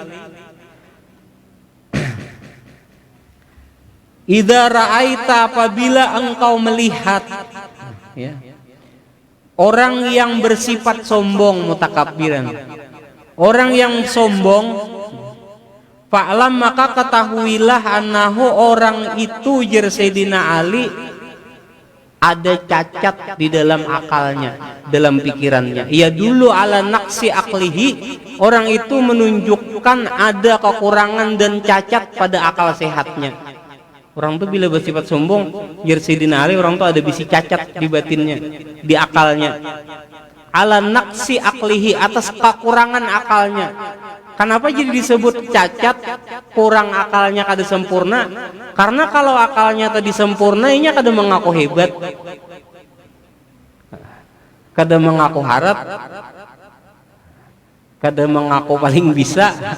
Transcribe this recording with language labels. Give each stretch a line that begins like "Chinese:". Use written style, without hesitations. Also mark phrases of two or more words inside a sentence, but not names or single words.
Arabic: إذا رأيت,
Indonesian: apabila engkau melihat ya, orang yang bersifat sombong, mutakabbiran, orang yang sombong, fa'lam, maka ketahuilah annahu, orang itu, ujar Sayyidina Ali, ada cacat di dalam akalnya, dalam pikirannya. Ia dulu
Arabic: على نقص عقله,
Indonesian: orang itu menunjukkan ada kekurangan dan cacat pada akal sehatnya.
Banjar: Orang tuh bila bersifat sombong,
Indonesian: Sayyidina Ali,
Banjar: orang tuh ada bisi cacat di batinnya, di akalnya.
Arabic: على نقص عقله,
Indonesian: atas kekurangan akalnya.
Banjar: Kenapa jadi disebut cacat, kurang akalnya kada sempurna? Karena kalau akalnya tadi sempurna, inya kada mengaku hebat, kada mengaku harap, kada mengaku paling bisa.